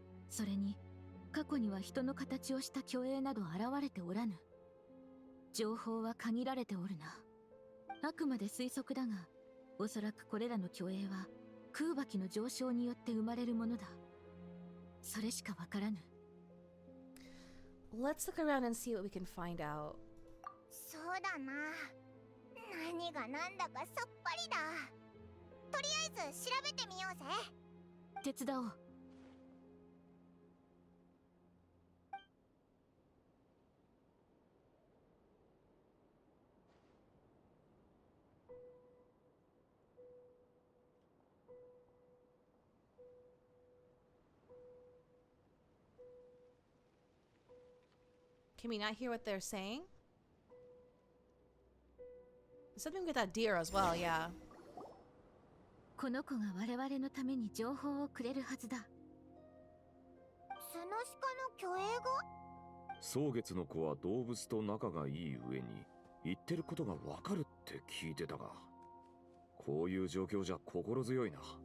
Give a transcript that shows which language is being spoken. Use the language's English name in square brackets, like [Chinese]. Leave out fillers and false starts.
[Japanese] それに過去には人の形をした巨影など現れておらぬ。情報は限られておるな。あくまで推測だが、おそらくこれらの巨影は空爆の上昇によって生まれるものだ。それしかわからぬ。 [English] Let's look around and see what we can find out. [Japanese] そうだな。何が何だかさっぱりだ。とりあえず調べてみようぜ。手伝おう。 [English] Can we not hear what they're saying? Something with that deer as well, yeah. [Japanese] この子が我々のために情報をくれるはずだ。スノシカの巨影が？蒼月の子は動物と仲がいい上に言ってることがわかるって聞いてたが、こういう状況じゃ心強いな。